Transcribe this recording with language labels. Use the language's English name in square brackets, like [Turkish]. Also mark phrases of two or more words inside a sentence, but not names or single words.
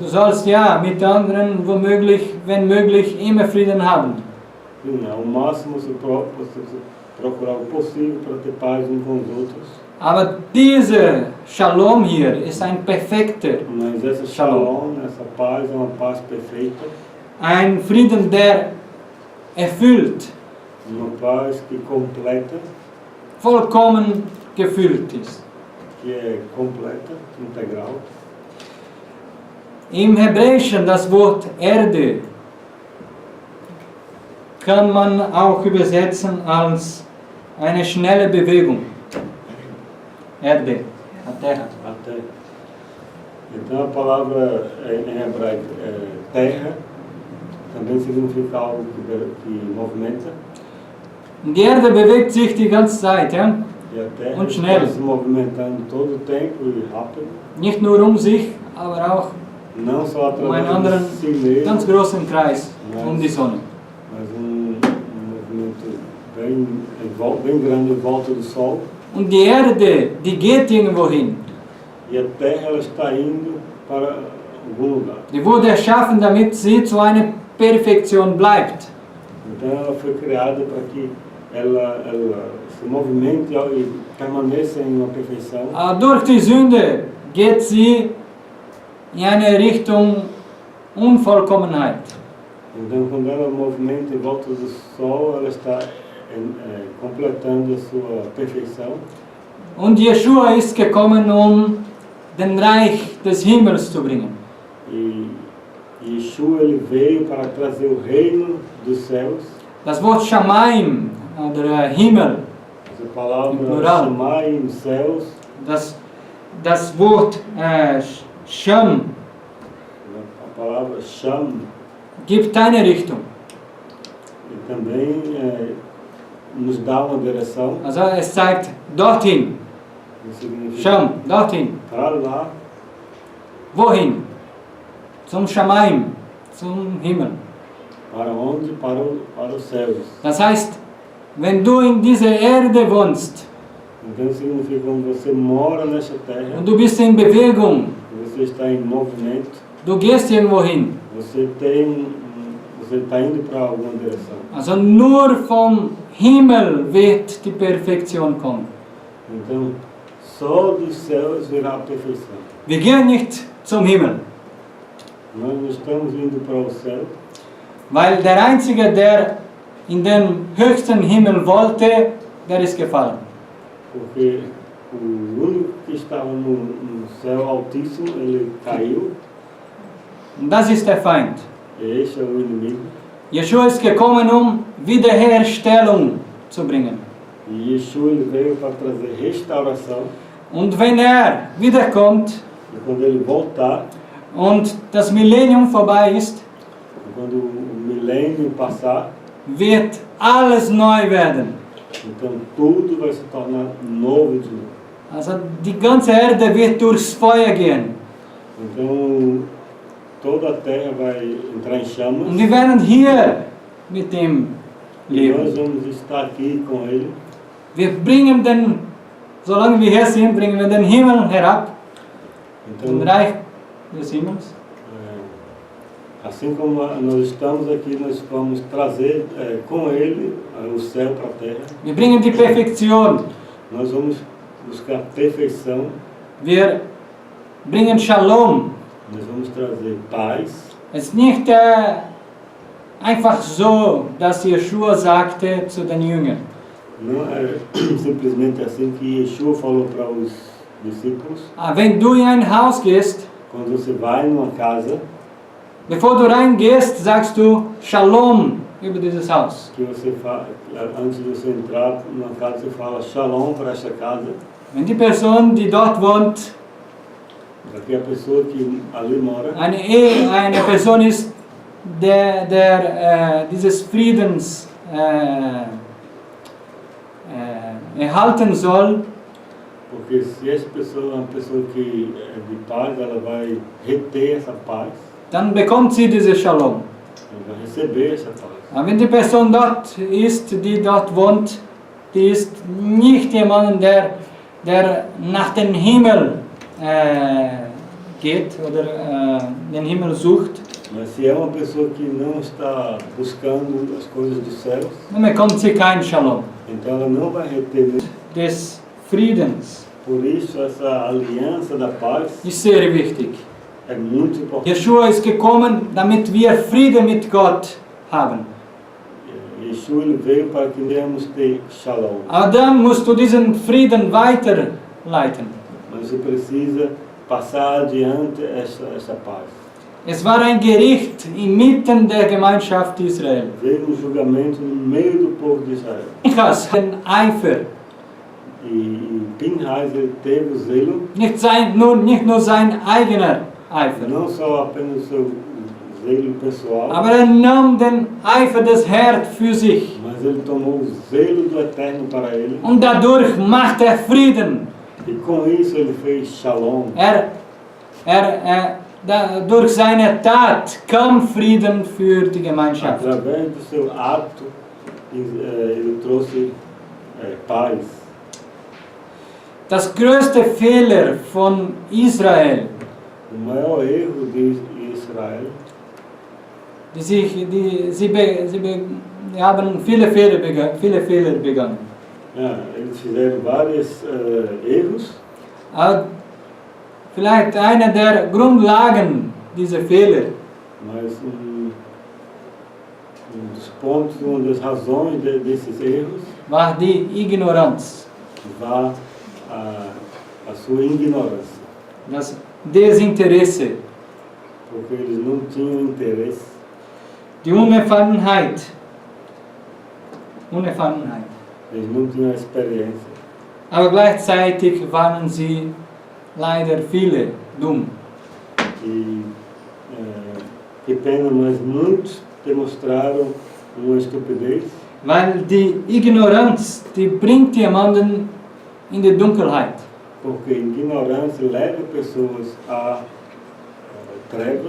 [German] Du sollst ja mit anderen womöglich, wenn möglich, immer Frieden haben. [Portuguese] Sim, ao máximo você procurar o possível para ter paz uns com os outros. [German] Aber dieser Shalom hier ist ein perfekter. [Portuguese] Mas essa Shalom, essa paz é uma paz perfeita. [German] Ein Frieden, der erfüllt. [Portuguese] Uma paz que completa. [German] Vollkommen gefüllt ist. [Portuguese] Que é completa, integral. [German] Im Hebräischen das Wort Erde kann man auch übersetzen als eine schnelle Bewegung. Erde, [Portuguese] a terra. A terra. Então a palavra em hebraico terra também significa algo que movimenta. [German] Die Erde bewegt sich die ganze Zeit, ja? [Portuguese] E a terra [German] Und schnell. [Portuguese] Está se movimentando todo o tempo e rápido. [German] Nicht nur sich, aber auch [Portuguese] Não só [German] einen [Portuguese] através [German] anderen [Portuguese] de si mesmo, [German] ganz großen Kreis die Sonne. [Portuguese] mas movimento bem grande em volta do Sol. [German] Und die Erde, die geht irgendwo hin. [Portuguese] E a Terra ela está indo para algum lugar. [German] Die wurde erschaffen, damit sie zu einer Perfektion bleibt. [Portuguese] Então ela foi criada para que ela se movimente e permaneça em uma perfeição. [German] Aber durch die Sünde geht sie in eine Richtung Unvollkommenheit. [Portuguese] Então quando ela movimenta em volta do sol, ela está completando a sua perfeição. [German] Und Jeschua ist gekommen, um den Reich des Himmels zu bringen. [Portuguese] E Yeshua ele veio para trazer o reino dos céus. [German] Das Wort Shamayim, oder Himmel, [Portuguese] Essa palavra plural. Shamayim, céus, [German] das Wort Sham [Portuguese] a palavra Sham, [German] gibt eine Richtung. [Portuguese] e também nos dá uma direção. [German] Also es zeigt dorthin, [Portuguese] Que significa [German] Sham, dorthin. [Portuguese] para lá, [German] Wohin? Zum Shamayim, zum Himmel. [Portuguese] para onde? Para os céus. [German] Das heißt, wenn du in dieser Erde wohnst [Portuguese] Então significa quando você mora nesta terra, [German] und du bist in Bewegung, [Portuguese] você está em movimento, [German] du gehst irgendwo hin. [Portuguese] você está indo para alguma direção. [German] Also nur vom Himmel wird die Perfektion kommen. [Portuguese] Então só dos céus virá a perfeição. [German] Wir gehen nicht zum Himmel, [Portuguese] Nós não estamos indo para o céu, [German] weil der Einzige, der in den höchsten Himmel wollte, der ist gefallen. [Portuguese] porque o único que estava no céu altíssimo, ele caiu, [German] Und das ist der Feind. [Portuguese] e este é o inimigo. [German] Jeschua ist gekommen, um Wiederherstellung zu bringen. [Portuguese] E Yeshua ele veio para trazer restauração, [German] Und wenn er wiederkommt [Portuguese] e quando ele voltar, [German] und das Millennium vorbei ist, [Portuguese] e quando o milênio passar, [German] wird alles neu werden. [Portuguese] então tudo vai se tornar novo de novo. [German] Also die ganze Erde wird durchs Feuer gehen. [Portuguese] Então toda a terra vai entrar em chamas, [German] Und wir werden hier mit ihm [Portuguese] e nós [German] leben. [Portuguese] vamos estar aqui com ele. [German] Wir bringen den, solange wir hier sind, bringen wir den Himmel herab, [Portuguese] Então, [German] den Reich des Himmels. [Portuguese] assim como nós estamos aqui, nós vamos trazer com ele o céu para a terra. [German] Wir bringen die Perfektion. [Portuguese] Nós vamos buscar perfeição, [German] Wir bringen Shalom. [Portuguese] nós vamos trazer paz. [German] Es ist nicht einfach so, dass Jeschua sagte zu den Jüngern. [Portuguese] Não é simplesmente assim que Yeshua falou para os discípulos. [German] Wenn du in ein Haus gehst, [Portuguese] Quando você vai numa casa, [German] bevor du reingehst, sagst du Shalom über dieses Haus. [Portuguese] que você antes de você entrar numa casa, você fala Shalom para esta casa. [German] Wenn die Person, die dort wohnt, [Portuguese] Para que a pessoa que ali mora, [German] eine Person ist, der dieses Friedens erhalten soll, [Portuguese] porque se essa pessoa é uma pessoa que é de paz, ela vai reter essa paz, [German] dann bekommt sie diese Shalom. [Portuguese] ela vai receber essa paz. [German] Aber wenn die Person dort ist, die dort wohnt, die ist nicht jemand, der nach dem Himmel geht oder den Himmel sucht, [Portuguese] Mas se é uma pessoa que não está buscando as coisas dos céus, [German] dann bekommt sie kein Shalom. [Portuguese] então ela não vai reter. [German] Des Friedens [Portuguese] Por isso essa aliança da paz [German] ist sehr wichtig. [Portuguese] é muito importante. [German] Jeschua ist gekommen, damit wir Frieden mit Gott haben. [Portuguese] Yeshua ele veio para que venhamos ter shalom. [German] Aber dann musst du diesen Frieden weiterleiten. [Portuguese] Mas você precisa passar adiante essa paz. [German] Es war ein Gericht inmitten der Gemeinschaft Israel. [Portuguese] Veio julgamento no meio do povo de Israel. [German] Pinchas, den Eifer, [Portuguese] E Pinchas ele teve o zelo, [German] nicht nur sein eigener Eifer, [Portuguese] não só apenas o seu zelo pessoal, [German] aber er nahm den Eifer des Herrn für sich. [Portuguese] mas ele tomou o zelo do Eterno para ele. [German] Und dadurch macht er Frieden. [Portuguese] E com isso ele fez shalom. [German] Durch seine Tat kam Frieden für die Gemeinschaft. [Portuguese] Através do seu ato, ele trouxe paz. [German] Das größte Fehler von Israel O maior erro de Israel die haben viele Fehler begangen. ja, [Portuguese] eles fizeram vários erros, [German] Aber vielleicht eine der Grundlagen dieser Fehler [Portuguese] mas dos pontos, uma das razões desses erros [German] war die Ignoranz, [Portuguese] war a sua ignorância, [German] das Desinteresse, [Portuguese] porque eles não tinham interesse, [German] die Unerfahrenheit. [Portuguese] eles não tinham experiência, [German] Aber gleichzeitig waren sie leider viele dumm. [Portuguese] e que pena, mas muitos demonstraram uma estupidez, [German] Weil die Ignoranz, die bringt jemanden in die Dunkelheit. [Portuguese] porque ignorância leva pessoas a trevas,